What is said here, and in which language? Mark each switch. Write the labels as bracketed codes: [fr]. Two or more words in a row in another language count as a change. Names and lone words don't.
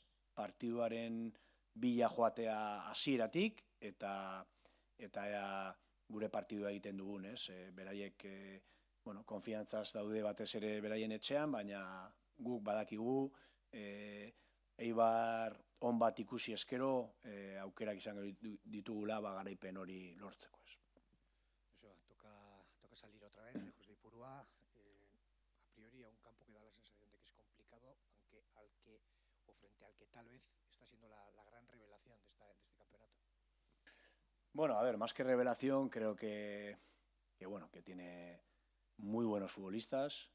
[eu] Partiduaren bila joatea hasieratik eta gure partidua egiten dugun, ez? Beraiek konfiantzaz daude batez ere beraien etxean, baina guk badakigu Eibar on bat ikusi eskero aukerak izango ditugula garaipen hori lortzeko, ez? [es] Toca salir otra vez, lejos de Ipurúa. A priori a un campo que da la sensación de que es complicado, aunque o frente al que tal vez está siendo la gran revelación de este campeonato. Bueno, a ver, más que revelación, creo que tiene muy buenos futbolistas.